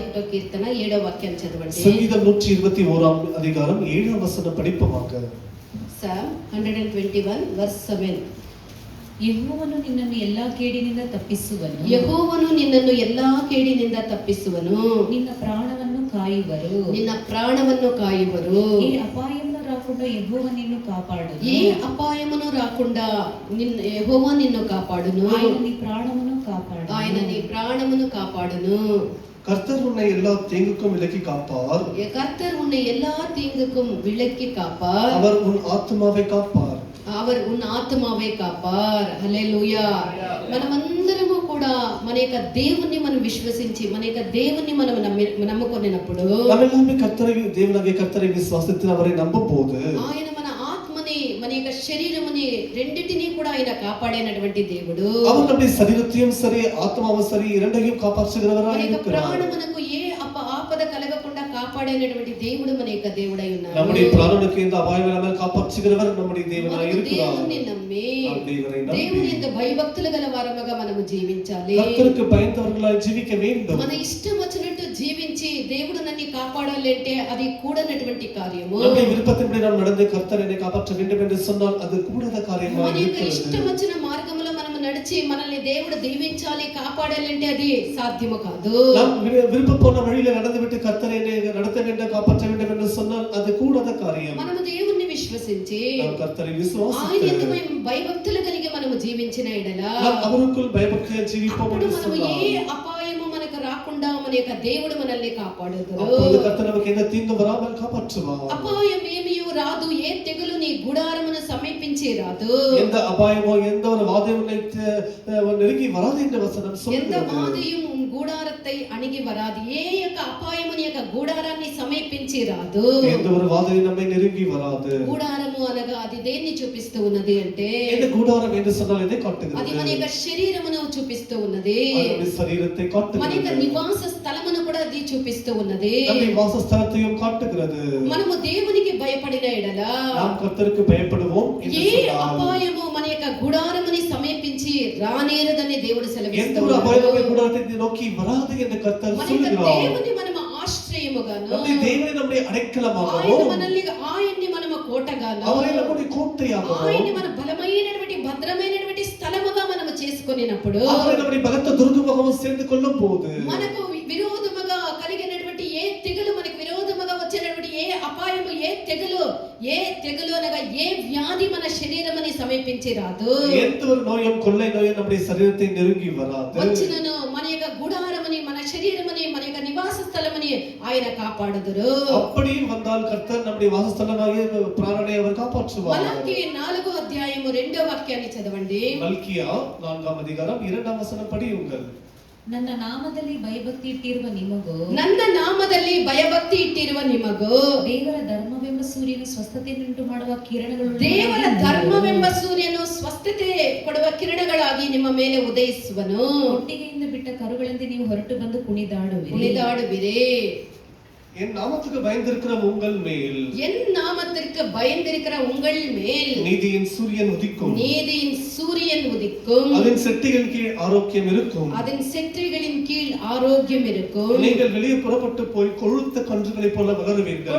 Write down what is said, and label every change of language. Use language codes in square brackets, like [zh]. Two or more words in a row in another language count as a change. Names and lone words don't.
[te] కీర్తన 7వ వాక్యాన్ని చదవండి. [ta] சங்கீதம் 121வது அதிகாரம் 7வது வசனம் படிப்போமாக. [en] Psalm 121 verse 7. [kn] ಯೆಹೋವನು ನಿನ್ನನ್ನು ಎಲ್ಲಾ ಕೇಡಿನಿಂದ ತಪ್ಪಿಸುವನು. ಯೆಹೋವನು ನಿನ್ನನ್ನು ಎಲ್ಲಾ ಕೇಡಿನಿಂದ ತಪ್ಪಿಸುವನು. ನಿನ್ನ ಪ್ರಾಣವನ್ನು ಕಾಯುವರು. ನಿನ್ನ ಪ್ರಾಣವನ್ನು ಕಾಯುವರು. [te] ఏ అపాయమును రాకుండా యెహోవా నిన్ను కాపాడును. ఏ అపాయమును రాకుండా యెహోవా నిన్ను కాపాడును. ఆయన నీ ప్రాణమును కాపాడును. ఆయన నీ ప్రాణమును కాపాడును. [ta] கர்த்தர் உன்னை எல்லா தீங்குக்கும் விலக்கி காப்பார். கர்த்தர் உன்னை எல்லா தீங்குக்கும் விலக்கி காப்பார். அவர் உன் ஆத்மாவை காப்பார். அவர் உன் ஆத்மாவை காப்பார். హల్లెలూయా. [te] మనమందరము కూడా మన యొక్క దేవుణ్ణి మనం విశ్వసించి మన యొక్క దేవుణ్ణి మనం నమ్ముకొనినప్పుడు [ta] நாமெல்லாமே கர்த்தரை தேவனாகிய கர்த்தரை விசுவாசித்து அவரை நம்பும்போது [te] ఆయన మన ఆత్మని మన యొక్క శరీరముని రెండిటిని కూడా ఆయన కాపాడేనటువంటి దేవుడు. [ta] அவர் நம்முடைய சரீரத்தையும் சரி ஆத்மாவும் சரி இரண்டையும் காப்பாற்றுகிறவராய் இருக்கிறார். [te] ప్రాణమునకు ఏ ఆపద కలగకుండా కాపాడేనటువంటి దేవుడు మన యొక్క దేవుడై ఉన్నాడు. [ta] நம்முடைய பிராணனுக்கு இந்த அபாயம் இல்லாமல் காப்பாற்றுகிறவர் நம்முடைய தேவனாய் இருக்கிறார். [te] దేవుని నమ్మి దేవుని యొక్క భయభక్తులు గల వారముగా మనము జీవించాలి. [ta] கர்த்தருக்கு பயந்தவர்களாய் ஜீவிக்க வேண்டும். [te] మన ఇష్టం వచ్చినట్టు జీవించి దేవుడు నన్ను కాపాడాలి అంటే అది కూడనటువంటి కార్యము. [ta] நம்முடைய விருப்பத்தின்படி நாம் நடந்து கர்த்தர் என்னை காப்பாற்ற வேண்டும் என்று சொன்னால் அது கூடாத காரியமாக [te] మన యొక్క [ta] இருக்கிறது. [te] ఇష్టం వచ్చిన మార్గంలో మనం నడిచి మనల్ని దేవుడు దీవించాలి కాపాడాలి అంటే అది సాధ్యము కాదు. [ta] நாம் விருப்ப போன வழியில நடந்துவிட்டு கர்த்தர் என்னை நடத்த வேண்டும் காப்பாற்ற வேண்டும் என்று சொன்னால் அது கூடாத காரியம். [te] మనము దేవుణ్ణి విశ్వసించి [ta] நாம் கர்த்தரை விசுவாசித்து [te] ఆయనకు భయభక్తులు కలిగి మనము జీవించిన ఎడల [ta] நாம் அவருக்குள் பயபக்தியாய் ஜீவிப்போம் என்று [te] మనము ఏ [ta] சொன்னால் [te] అపాయము మనకు రాకుండా మన యొక్క దేవుడు మనల్ని కాపాడుతాడు. [ta] அப்பொழுது கர்த்தர் நமக்கு எந்த தீங்கு வராமல் காப்பாற்றுவார். [te] అపాయం ఏమీయూ రాదు. ఏ తెగులు నీ గుడారమును సమీపించి రాదు. [ta] எந்த அபாயமோ எந்த ஒரு வாதையும் நெருங்கி வராது என்ற வசனம் எந்த சொல்கிறது. வாதையும் உன் கூடாரத்தை அணுகி வராது. [te] ఏ యొక్క అపాయము నీ యొక్క గుడారాన్ని సమీపించి రాదు. [ta] எந்த ஒரு வாதையும் நம்மை நெருங்கி வராது. [te] గుడారము అనగా అది దేన్ని చూపిస్తూ ఉన్నది అంటే [ta] இந்த கூடாரம் என்று சொன்னால் எதை [te] అది [ta] காட்டுகிறது? [te] మన యొక్క శరీరమును చూపిస్తూ ఉన్నది. [ta] நம்முடைய சரீரத்தை [te] మన యొక్క [ta] காட்டுகிறது. [te] నివాస స్థలమును కూడా అది చూపిస్తూ ఉన్నది. [ta] நம்முடைய வாசஸ்தலத்தையும் காட்டுகிறது. [te] మనము దేవునికి భయపడిన ఎడల [ta] நாம் கர்த்தருக்கு பயப்படுவோம் என்று [te] ఏ [ta] சொன்னால் [te] అపాయము మన యొక్క గుడారముని సమీపించి రానేరదని దేవుడు [ta] எந்த [te] సెలవిస్తూ [ta] ஒரு அபாயமும் [te] ఉన్నాడు. [ta] கூடாரத்தை நோக்கி வராது என்று கர்த்தர் [te] మన యొక్క [ta] சொல்கிறார். [te] దేవుని మనము ఆశ్రయముగాను [ta] நம்முடைய தேவனை நம்முடைய அடைக்கலமாகவும் [te] ఆయన్ని మనము కోటగాను [ta] அவரை நம்முடைய கோட்டையாகவும் [te] ఆయన్ని మన బలమైనటువంటి భద్రమైనటువంటి స్థలముగా మనము చేసుకొనినప్పుడు [ta] அவரை நம்முடைய பலத்த துர்கமாகவும் சேர்ந்து கொள்ளும் போது [te] మనకు విరోధముగా కలిగినటువంటి ఏ తెగులు మనకు విరోధముగా వచ్చినటువంటి ఏ అపాయము ఏ తెగులు అనగా ఏ వ్యాధి మన శరీరముని సమీపించి రాదు. [ta] எந்த ஒரு நோயும் கொள்ளை நோயும் நம்முடைய சரீரத்தை நெருங்கி வராது. [te] వచ్చినను మన యొక్క గుడారముని మన శరీరముని మన యొక్క నివాస స్థలముని ఆయన కాపాడుదురు. [ta] அப்படியும் வந்தால் கர்த்தர் நம்முடைய வாசஸ்தலமாகிய பிராணனை அவர் காப்பாற்றுவார். [te] మలాకి 4వ అధ్యాయము 2వ వాక్యాన్ని చదవండి. [ta] மல்கியா 4ஆம் அதிகாரம் 2ஆம் வசனம் படியுங்கள். [kn] ನನ್ನ ನಾಮದಲ್ಲಿ ಭಯಭಕ್ತಿ ಇಟ್ಟಿರುವ ನಿಮಗೂ ನನ್ನ ನಾಮದಲ್ಲಿ ಭಯಭಕ್ತಿ ಇಟ್ಟಿರುವ ನಿಮಗೂ ದೇವರ ಧರ್ಮವೆಂಬ ಸೂರ್ಯನು ಸ್ವಸ್ಥತೆಯನ್ನುಂಟು ಮಾಡುವ ಕಿರಣಗಳು ದೇವರ ಧರ್ಮವೆಂಬ ಸೂರ್ಯನು ಸ್ವಸ್ಥತೆ ಕೊಡುವ ಕಿರಣಗಳಾಗಿ ನಿಮ್ಮ ಮೇಲೆ ಉದಯಿಸುವನು. ಒಟ್ಟಿಗೆಯಿಂದ ಬಿಟ್ಟ ಕರುಗಳಂತೆ ನೀವು ಹೊರಟು ಬಂದು ಕುಣಿದಾಡುವಿರಿ. [ta] என் நாமத்துக்கு பயந்திருக்கிற உங்கள் மேல் என் நாமத்திற்கு பயந்திருக்கிற உங்கள் மேல் நீதியின் சூரியன் உதிக்கும். நீதியின் சூரியன் உதிக்கும். அதன் செட்டிகளின் கீழ் ஆரோக்கியம் இருக்கும். அதன் செட்டைகளின் கீழ் ஆரோக்கியம் இருக்கும். நீங்கள் வெளியே புறப்பட்டு போய் கொழுத்த கன்றுகளைப் போல வளருவீர்கள்.